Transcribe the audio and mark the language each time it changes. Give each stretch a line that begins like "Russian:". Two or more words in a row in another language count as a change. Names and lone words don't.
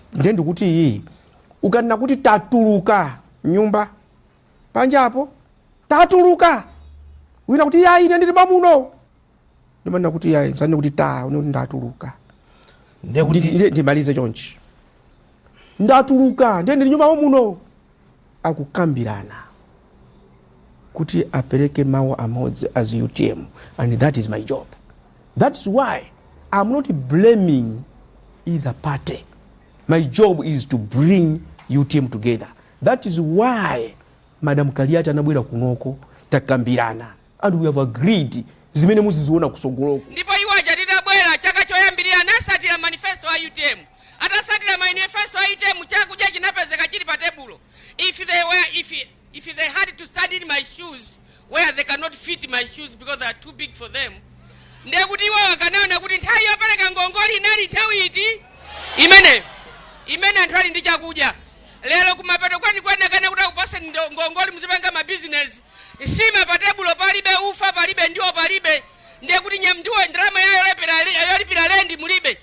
Nyanja: Ndendo kuti ukanena kuti tatuluka nyumba panja hapo tatuluka, wina kuti yayi ine ndili mamuno, ndimana kuti yayi usani kuti unakuti ndatuluka. Ndiye kuti ndimalize chonchi ndatuluka ndiye ndili nyumba muno akukambirana kuti apereke mawu amodzi as UTM,
English: and that is my job. That is why I'm not blaming either party. My job is to bring UTM together. That is why
Nyanja: Madam Kaliati anabwera kunoko takambirana,
English: and we have agreed
Nyanja: zimene muziziona kusogoloko. Ndipo iwaja titabwera chaka choyambirira nasatira manifesto wa UTM. Atasatira manifesto wa UTM chakuja chinapezeka chili pa tebulo.
English: If they had to stand in my shoes where they cannot fit my shoes because they are too big for them,
Nyanja: ndiye kuti iwo wakanaona kuti nthawi yopereka ngongoli inali nthawi iti imene anthu ali ndi chakudya. Lero kumapeto kwenikweni kuti akupase ngongoli muzipanga ma business, sima pa tebulo palibe, ufa palibe, ndiwo palibe. Ndiye kuti ndiwo ndalama yolipira lendi mulibe.